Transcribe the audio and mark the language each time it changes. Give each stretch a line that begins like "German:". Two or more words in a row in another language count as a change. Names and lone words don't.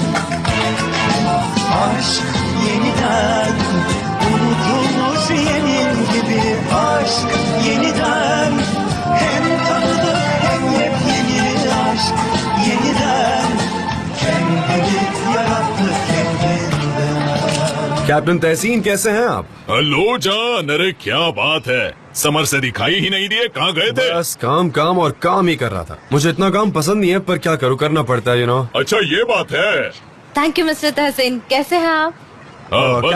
Turkish: Aşk yeniden unutulmuş yemin gibi aşk yeniden hem tanıdık hem yepyeni aşk yeniden kendini yarattı kendinden.
Hindi: कैप्टन तहसीन कैसे हैं आप? हेलो जान, अरे क्या बात है, समर से दिखाई ही नहीं दिए, कहाँ गए थे? बस काम काम और काम ही कर रहा था। मुझे इतना काम पसंद नहीं है पर क्या करूँ, करना पड़ता है,
English: you know.
Hindi: अच्छा ये बात है।
English: thank you mister
Hindi: तहसीन, कैसे हैं आप? हाँ, बस